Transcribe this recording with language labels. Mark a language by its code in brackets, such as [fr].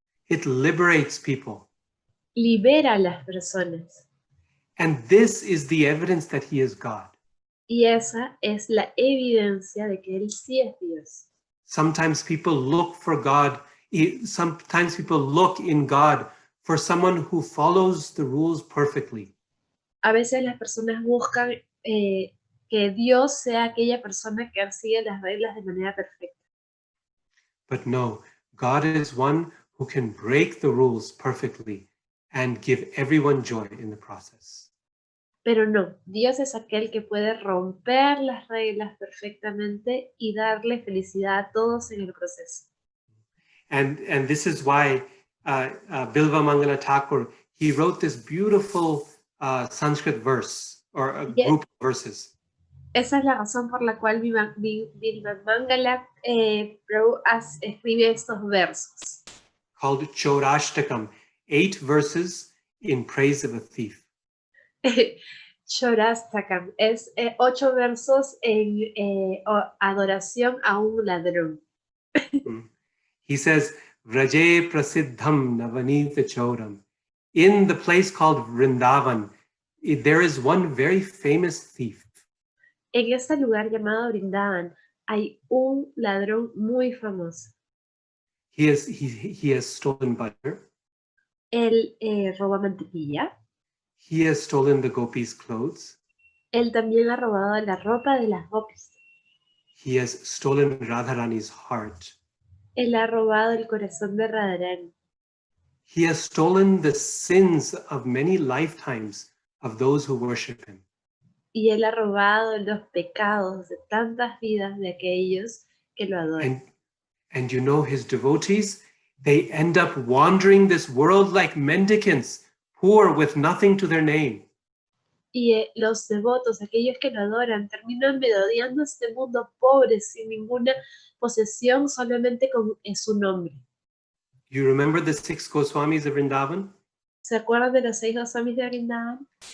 [en] It liberates people. [es] Libera a las personas. [en] And this is the evidence that he is God. [es] Y esa es la evidencia de que Él sí es Dios. [en] Sometimes people look for God. Sometimes people look in God for someone who follows the rules perfectly. [es] A veces las personas buscan que Dios sea aquella persona que sigue las reglas de manera perfecta. [en] But no, God is one who can break the rules perfectly and give everyone joy in the process. [es] Pero no, Dios es aquel que puede romper las reglas perfectamente y darle felicidad a todos en el proceso. [en] And this is why Bilva Mangala Thakur, he wrote this beautiful Sanskrit verse or a group of verses. [es] Esa es la razón por la cual Bilva Mangala Prabhu escribe estos versos. [en] Called Chaurashtakam, 8 verses in praise of a thief. [es] Chaurashtakam es 8 versos en adoración a un ladrón. [en] He says, [sa] Vraje Prasiddham Navanita Chauram. [en] In the place called Vrindavan, there is one very famous thief. [es] En este lugar llamado Vrindavan hay un ladrón muy famoso. [en] He has stolen butter. [es] Él roba mantequilla. [en] He has stolen the gopis' clothes. [es] Él también ha robado la ropa de las gopis. [en] He has stolen Radharani's heart. [es] Él ha robado el corazón de Radharani. [en] He has stolen the sins of many lifetimes of those who worship him. [es] Y él ha robado los pecados de tantas vidas de aquellos que lo adoran. [en] And you know, his devotees, they end up wandering this world like mendicants, poor with nothing to their name. [es] Y los devotos, aquellos que lo adoran, terminan merodeando este mundo pobre, sin ninguna posesión, solamente con su nombre. [en] You remember the 6 Goswamis of Vrindavan? [es] ¿Se acuerdan de los 6 Goswamis de Vrindavan?